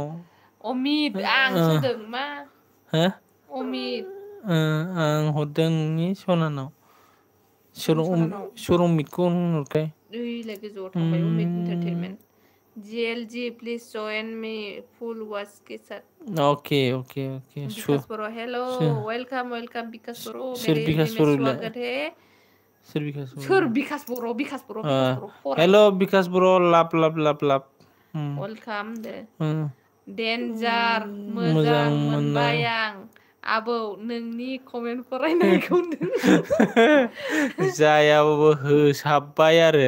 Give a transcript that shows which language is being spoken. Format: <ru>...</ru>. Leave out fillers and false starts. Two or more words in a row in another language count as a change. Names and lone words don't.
<brx>अमित आं सोदों मा हो अमित आं हरदों नोंनि सनानाव सोर अमितखौ होनहरखाय ओइलाय गोजौआव थांबाय अमित इन्टारटेनमेन्ट GLG</brx> <en>please join me full watch</en> <brx>केसार ओके ओके ओके विकास बर'</brx> <en>hello welcome welcome</en> <brx>विकास बर' सोर</brx> <hi>मेरे</hi> <brx>विकास</brx> <hi>एफडी में</hi> <brx>बर'लाय</brx> <hi>स्वागत है</hi> <brx>सोर विकास सोर बर' विकास बर' विकास बर' विकास बर' फराय हेल' विकास बर' लाभ लाभ लाभ लाभ वेलकाम दे डेन्जार मोजां मोनबाय आं आबौ नोंनि कमेन्ट फरायनायखौ जायाबाबो होसाबबाय आरो</brx>